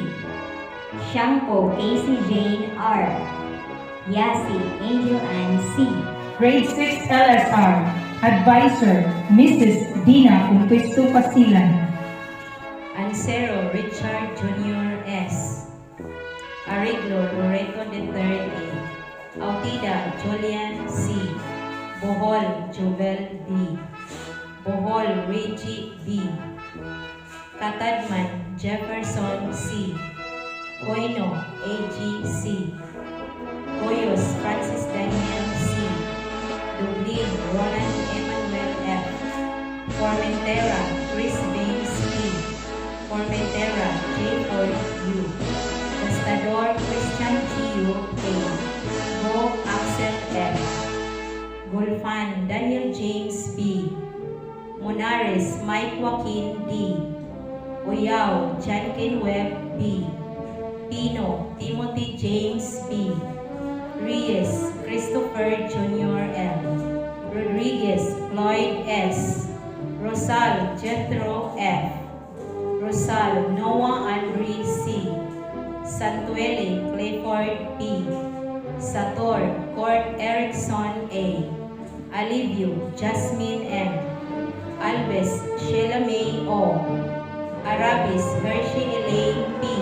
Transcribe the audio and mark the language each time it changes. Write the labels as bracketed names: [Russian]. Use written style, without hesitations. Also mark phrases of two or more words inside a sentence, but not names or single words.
[English] Shampo Casey Jane R. Yasi Angel Ann C. Grade 6 LSR, Advisor, Mrs. Dina Umpisto Pasilan. Ansero Richard Jr. S. Ariglo Loreto III A. Autida Julian C. Bohol Jovel D. Bohol Reggie B. Katadman Jefferson C. Koino A.G. C. Koyos Francis Daniel C. Dublin Roland Emmanuel F. Formentera Chris Baines P. Formentera J. Ford U. Gastador Christian Gio A. Go Axel F. Gulfan Daniel James B. Monares Mike Joaquin D. Oyao Jankin Webb B. Pino Timothy James B. Reyes Christopher Jr. L. Rodriguez Floyd S. Rosal Jethro F. Rosal Noah Andre C. Santuele Clifford P. Sator Court Erickson A. Alivio Jasmine M. Alves Sheila May O. Arabis Hershey Elaine P.